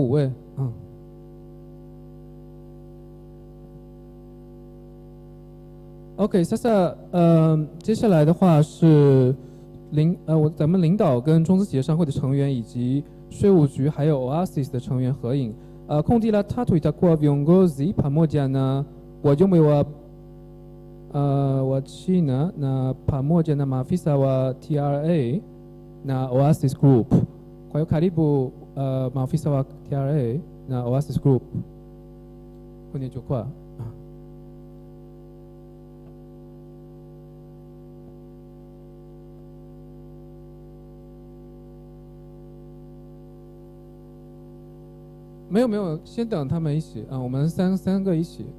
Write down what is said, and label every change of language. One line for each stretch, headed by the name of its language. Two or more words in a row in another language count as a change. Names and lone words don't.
Chinese: 位，OK， sasa，接下来的话是咱们领导跟中资企业商会的成员以及税务局还有 Oasis 的成员合影。
Swahili: Kundi la tatu itakuwa viongozi pamoja na wajumbe wa China na pamoja na maafisa wa TRA na Oasis Group. Kwa hiyo karibu maafisa wa TRA na Oasis Group kwenye jukwaa.
Chinese: 没有，先等他们一起我们三个一起。